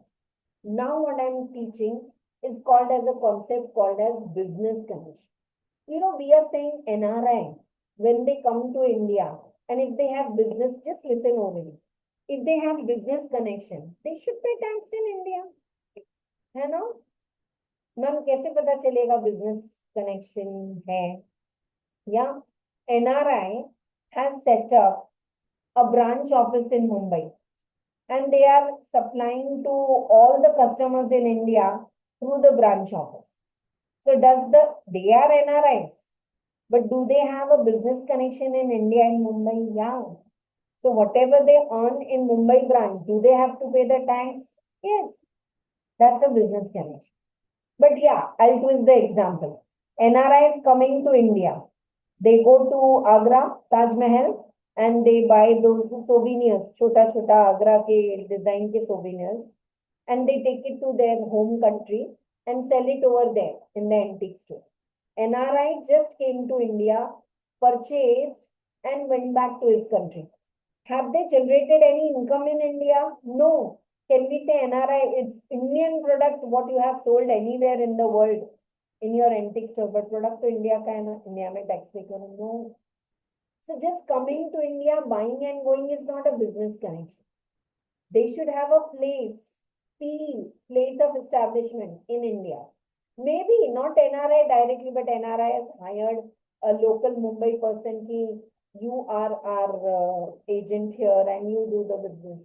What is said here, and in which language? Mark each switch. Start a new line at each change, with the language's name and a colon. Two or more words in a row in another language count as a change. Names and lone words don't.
English: Now what I'm teaching is called as a concept called as business connection. You know, we are saying NRI, when they come to India, and if they have business, just listen over it. If they have business connection, they should pay tax in India.
Hindi: है ना? मैम कैसे पता चलेगा
English: business connection
Hindi: है?
English: या NRI has set up a branch office in Mumbai and they are supplying to all the customers in India through the branch office. So they are NRIs, but do they have a business connection in India and Mumbai? Yeah. So whatever they earn in Mumbai branch, do they have to pay the tax? Yes. That's a business connection. But yeah, I'll twist the example. NRI is coming to India. They go to Agra, Taj Mahal, and they buy those souvenirs,
Hindi: chota Agra ke design ke
English: souvenirs, and they take it to their home country and sell it over there in the antique store. NRI just came to India, purchased, and went back to his country. Have they generated any income in India? No. Can we say NRI, it's Indian product, what you have sold anywhere in the world in your antique store, but product to India
Hindi: ka hai na, India mein tax pay karo?
English: No. So just coming to India, buying and going is not a business connection. They should have a place of establishment in India. Maybe not NRI directly, but NRI has hired a local Mumbai person ki you are our agent here and you do the business.